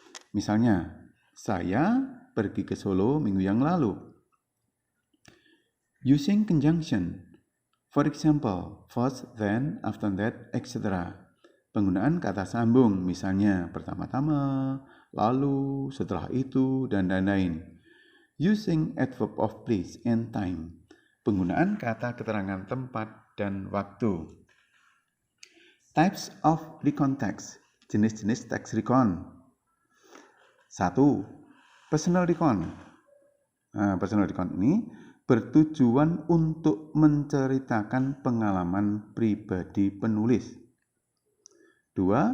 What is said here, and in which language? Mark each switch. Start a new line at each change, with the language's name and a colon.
Indonesian: Misalnya, saya pergi ke Solo minggu yang lalu.
English: Using conjunction. For example, first, then, after that, etc.
Indonesian: Penggunaan kata sambung, misalnya pertama-tama, lalu, setelah itu, dan lain-lain.
English: Using adverb of place and time.
Indonesian: Penggunaan kata keterangan tempat dan waktu.
English: Types of recon text.
Indonesian: Jenis-jenis teks recon.
English: 1. Personal recon.
Indonesian: Personal recon ini bertujuan untuk menceritakan pengalaman pribadi penulis. 2.